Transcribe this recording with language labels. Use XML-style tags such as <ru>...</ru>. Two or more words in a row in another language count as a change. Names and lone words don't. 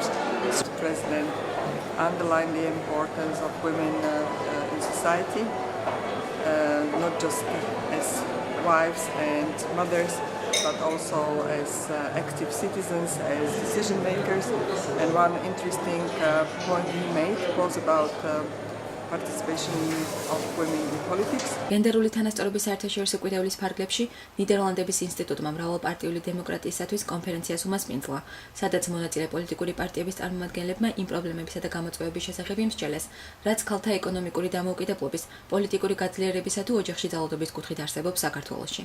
<en>The President underlined the importance of women in society, not just as wives and mothers, but also as active citizens, as decision makers. And one interesting point he made was about participation of women in politics.</en> <ka>გენდერული თანასწორობის საერთაშორისო კვირეულის ფარგლებში ნიდერლანდების ინსტიტუტმა მრავალპარტიული დემოკრატიისათვის კონფერენციას უმასპინძლა, სადაც მონაწილე პოლიტიკური პარტიების წარმომადგენლებმა იმ პრობლემებისა და გამოწვევების შესახებ იმსჯელეს, რაც ქალთა ეკონომიკური დამოუკიდებლობის, პოლიტიკური გაძლიერებისა თუ ოჯახში ძალადობის კუთხით არსებობს საქართველოში.</ka>